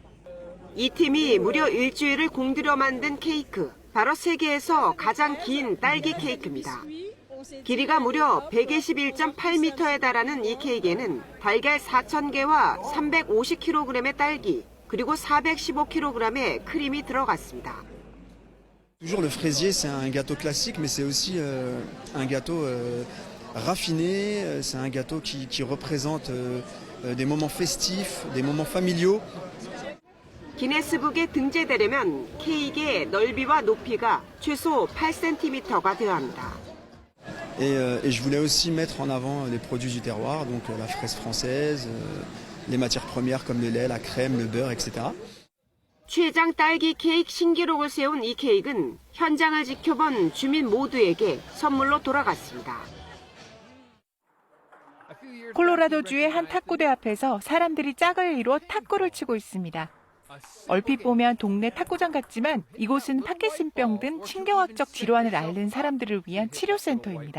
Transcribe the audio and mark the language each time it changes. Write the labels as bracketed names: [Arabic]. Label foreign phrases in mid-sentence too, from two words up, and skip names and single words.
[Korean] 이 팀이 무려 일주일을 공들여 만든 케이크, 바로 세계에서 가장 긴 딸기 케이크입니다. 길이가 무려 121.8m에 달하는 이 케이크에는 달걀 4,000개와 350kg의 딸기, 그리고 415kg의 크림이 들어갔습니다. [French] Toujours le fraisier, c'est un gâteau classique, mais c'est aussi un gâteau raffiné. C'est un gâteau qui représente des moments festifs, des moments familiaux. [Korean] 기네스북에 등재되려면 케이크의 넓이와 높이가 최소 8cm가 되어야 합니다. [French] Et je voulais aussi mettre en avant les produits du terroir, donc la fraise française, les matières premières comme le lait, la crème, le beurre, etc. [Korean] 최장 딸기 케이크 신기록을 세운 이 케이크는 현장을 지켜본 주민 모두에게 선물로 돌아갔습니다. 콜로라도주의 한 탁구대 앞에서 사람들이 짝을 이루어 탁구를 치고 있습니다. 얼핏 보면 동네 탁구장 같지만 이곳은 파킨슨병 등 신경학적 질환을 앓는 사람들을 위한 치료센터입니다.